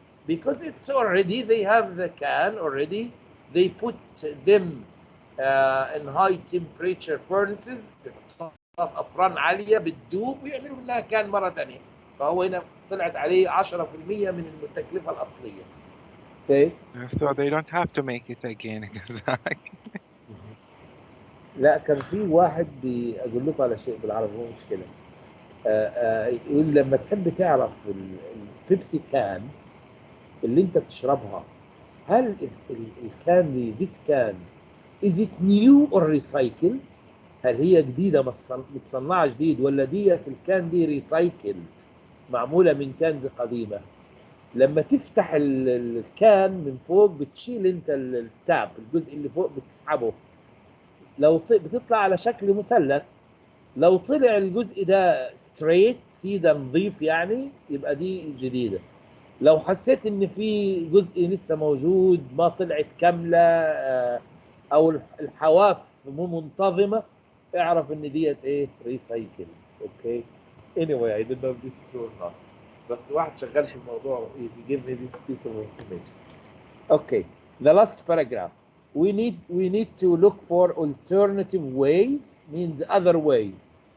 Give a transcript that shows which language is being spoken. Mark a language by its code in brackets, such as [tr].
[en] Because it's already, they have the can already, they put them in high temperature furnaces [ar] افران عاليه بتدوب ويعملوا منها كان مره ثانيه. فهو هنا طلعت عليه 10% من التكلفه الاصليه. [en] Okay. So they don't have to make it again. [ar] لا كان في واحد اقول لكم على شيء بالعربي مو مشكله. يقول لما تحب تعرف البيبسي كان اللي انت بتشربها، هل الكان دي [en] this can is it new or recycled؟ [ar] هل هي جديده متصنعه جديد ولا ديت الكان دي ريسايكلد معموله من كنز قديمه؟ لما تفتح الكان من فوق بتشيل انت التاب، الجزء اللي فوق بتسحبه، لو بتطلع على شكل مثلث، لو طلع الجزء ده ستريت سيده نظيف يعني يبقى دي جديده. لو حسيت ان في جزء لسه موجود ما طلعت كامله او الحواف مو منتظمه، اعرف ان ديت ايه ريسايكل. اوكي. [en] anyway I don't know if this is true or not. [ar] بس واحد شغال في الموضوع [en] he gave me this piece of information. Okay. The last paragraph. We need to look for alternative ways, means other ways.